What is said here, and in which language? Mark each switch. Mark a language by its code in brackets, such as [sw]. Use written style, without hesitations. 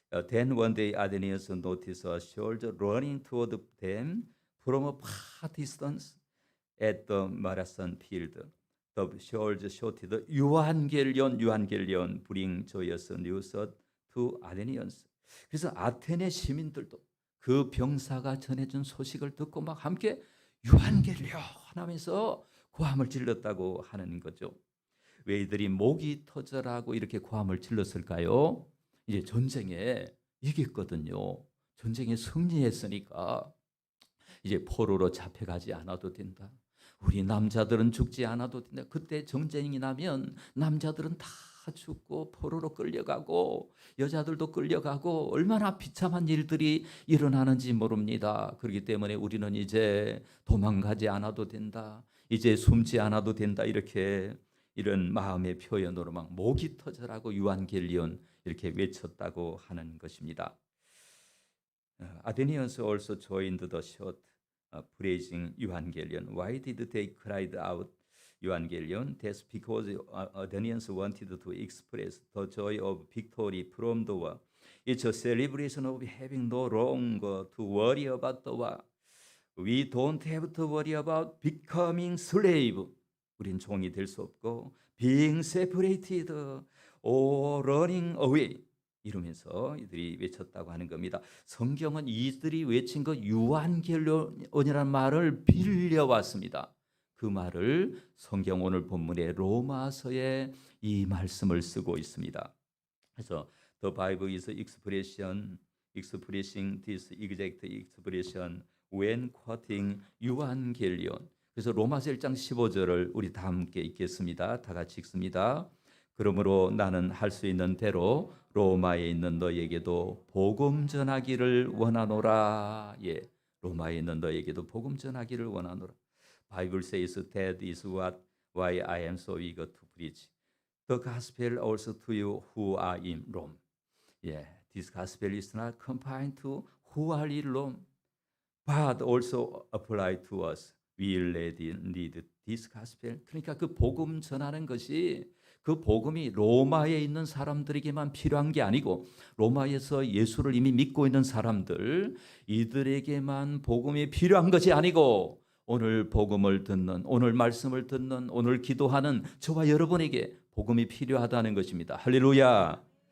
[en] Then one day Athenians noticed a soldier running toward them from a far distance at the marathon field. The soldier shouted, 유한겔리온, bring joyous news to Athenians. [ko] 그래서 아테네 시민들도 그 병사가 전해준 소식을 듣고 막 함께 유한겔리온 하면서 고함을 질렀다고 하는 거죠. 왜 이들이 목이 터져라고 이렇게 고함을 질렀을까요? 이제 전쟁에 이겼거든요. 전쟁에 승리했으니까 이제 포로로 잡혀가지 않아도 된다. 우리 남자들은 죽지 않아도 된다. 그때 전쟁이 나면 남자들은 다 죽고 포로로 끌려가고 여자들도 끌려가고 얼마나 비참한 일들이 일어나는지 모릅니다. 그렇기 때문에 우리는 이제 도망가지 않아도 된다. 이제 숨지 않아도 된다. 이런 마음의 표현으로 막 목이 터져라고 유한겔리온 이렇게 외쳤다고 하는 것입니다. [en] Athenians also joined the shout praising Evangelion. Why did they cried out Evangelion? That's because Athenians wanted to express the joy of victory from the war. It's a celebration of having no longer to worry about the war. We don't have to worry about becoming slave. [ko] 우린 종이 될 수 없고 [en] being separated or running away. [ko] 이러면서 이들이 외쳤다고 하는 겁니다. 성경은 이들이 외친 것 유한겔리온이라는 말을 빌려왔습니다. 그 말을 성경 오늘 본문의 로마서에 이 말씀을 쓰고 있습니다. 그래서 [en] The Bible is expressing this exact expression when quoting 유한겔리온. [ko] 그래서 로마서 1장 15절을 우리 다 함께 읽겠습니다. 다 같이 읽습니다. 그러므로 나는 할 수 있는 대로 로마에 있는 너에게도 복음 전하기를 원하노라. 예, 로마에 있는 너에게도 복음 전하기를 원하노라. [en] Bible says that is why I am so eager to preach the gospel also to you who are in Rome. Yeah, this gospel is not confined to who are in Rome, but also apply to us. We need this gospel. [ko] 그러니까 그 복음 전하는 것이 그 복음이 로마에 있는 사람들에게만 필요한 게 아니고 로마에서 예수를 이미 믿고 있는 사람들 이들에게만 복음이 필요한 것이 아니고 오늘 복음을 듣는 오늘 말씀을 듣는 오늘 기도하는 저와 여러분에게 복음이 필요하다는 것입니다. 할렐루야.